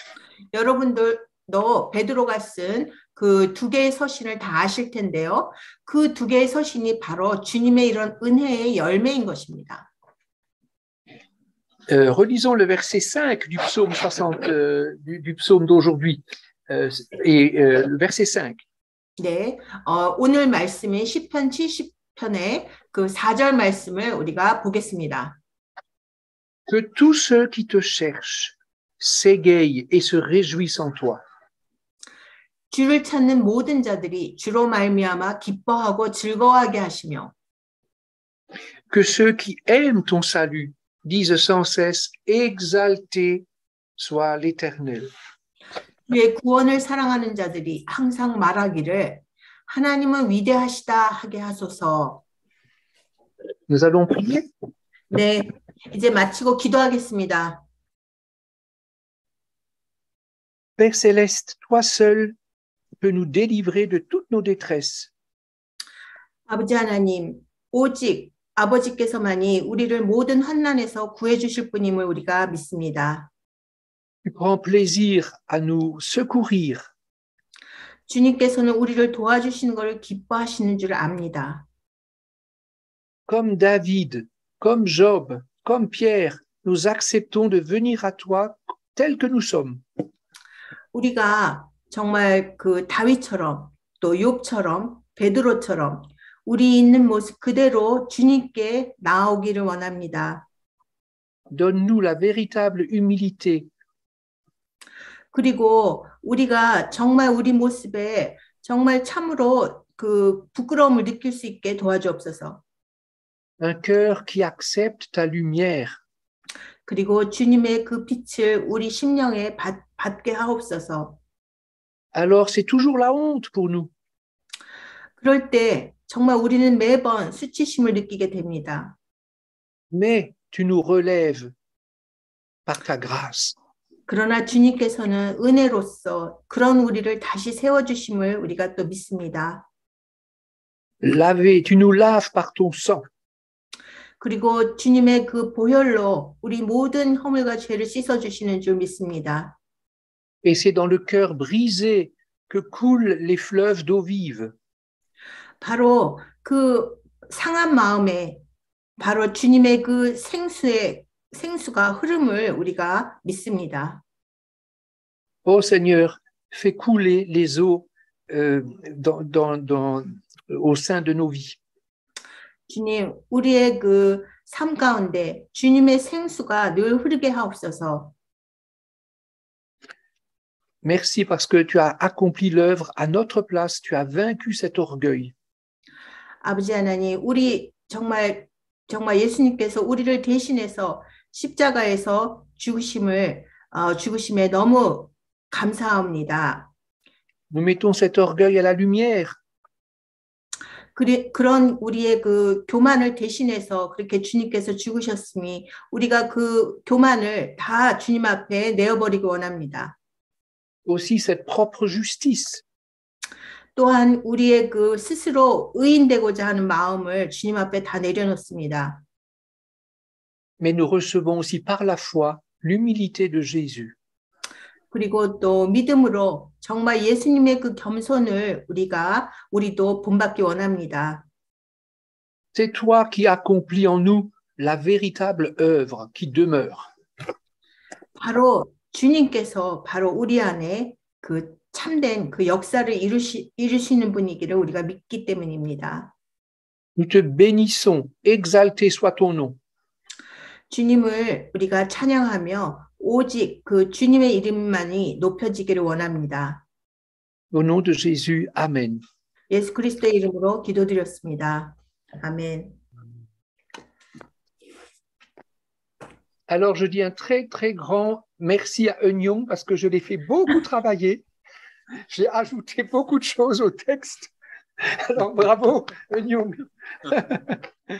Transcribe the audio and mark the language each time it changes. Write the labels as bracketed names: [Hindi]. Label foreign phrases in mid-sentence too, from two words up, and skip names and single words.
[Korean] 여러분들도 베드로가 쓴 그 2개의 서신을 다 아실 텐데요. 그 2개의 서신이 바로 주님의 이런 은혜의 열매인 것입니다. [French] Relisons le verset 5 du psaume 60, du psaume d'aujourd'hui, le verset 5. [Korean] 네, 오늘 말씀인 시편 70편의 그 4절 말씀을 우리가 보겠습니다. [French] Que tous ceux qui te cherchent s'égayent et se réjouissent en toi. [Korean] 주를 찾는 모든 자들이 주로 말미암아 기뻐하고 즐거워하게 하시며 [French] Que ceux qui aiment ton salut disent sans cesse exalté soit l'Éternel. [Korean] 주의 구원을 사랑하는 자들이 항상 말하기를 하나님은 위대하시다 하게 하소서. [French] Nous allons prier. [Korean] 네, 이제 마치고 기도하겠습니다. [French] Père céleste, toi seul peux nous délivrer de toutes nos détresses. [Korean] 아버지 하나님, 오직 아버지께서만이 우리를 모든 환난에서 구해 주실 분임을 우리가 믿습니다. [French] Tu prends plaisir à nous secourir. [Korean] 주님께서는 우리를 도와주시는 것을 기뻐하시는 줄 압니다. [French] Comme David, comme Job, comme Pierre, nous acceptons de venir à toi tel que nous sommes. [Korean] 우리가 정말 그 다윗처럼 또 욥처럼 베드로처럼 우리 있는 모습 그대로 주님께 나아오기를 원합니다. [French] donne-nous la véritable humilité [Korean] 그리고 우리가 정말 우리 모습에 정말 참으로 그 부끄러움을 느낄 수 있게 도와주옵소서. [French] un cœur qui accepte ta lumière [Korean] 그리고 주님의 그 빛을 우리 심령에 받게 하옵소서. [French] alors c'est toujours la honte pour nous. [Korean] 그럴 때 정말 우리는 매번 수치심을 느끼게 됩니다. [French] Mais tu nous relèves par ta grâce. [Korean] 그러나 주님께서는 은혜로서 그런 우리를 다시 세워주심을 우리가 또 믿습니다. [French] Laver, tu nous laves par ton sang. [Korean] 그리고 주님의 그 보혈로 우리 모든 허물과 죄를 씻어주시는 줄 믿습니다. [French] Et c'est dans le cœur brisé que coulent les fleuves d'eau vive. [Korean] 바로 그 상한 마음에 바로 주님의 그 생수가 흐름을 우리가 믿습니다. [French] Ô Seigneur, fais couler les eaux au sein de nos vies. [Korean] 주님, 우리의 그 삶 가운데 주님의 생수가 늘 흐르게 하옵소서. [French] Merci parce que tu as accompli l'œuvre à notre place, tu as vaincu cet orgueil. [Korean] 아버지 하나님, 우리 정말 예수님께서 우리를 대신해서 십자가에서 죽으심에 너무 감사합니다. [French] Nous mettons cet orgueil à la lumière. [Korean] 그런 우리의 그 교만을 대신해서 그렇게 주님께서 죽으셨으니 우리가 그 교만을 다 주님 앞에 내어버리기 원합니다. [French] Aussi cette propre justice. [Korean] 또한 우리의 그 스스로 의인되고자 하는 마음을 주님 앞에 다 내려놓습니다. [French] Mais nous recevons aussi par la foi l'humilité de Jésus. [Korean] 그리고 또 믿음으로 정말 예수님의 그 겸손을 우리도 본받기 원합니다. [French] C'est toi qui accomplis en nous la véritable œuvre qui demeure. [Korean] 바로 주님께서 바로 우리 안에 그 참된 그 역사를 이루시는 분이기를 우리가 믿기 때문입니다. [French] Nous te bénissons, exalté soit ton nom. [Korean] 주님을 우리가 찬양하며 오직 그 주님의 이름만이 높여지기를 원합니다. [French] Au nom de Jésus, Amen. [Korean] 예수 그리스도의 이름으로 기도드렸습니다. 아멘. [French] Alors je dis un très très grand merci à Eunyoung parce que je l'ai fait beaucoup travailler. J'ai ajouté beaucoup de choses au texte. Alors bravo Eunyoung.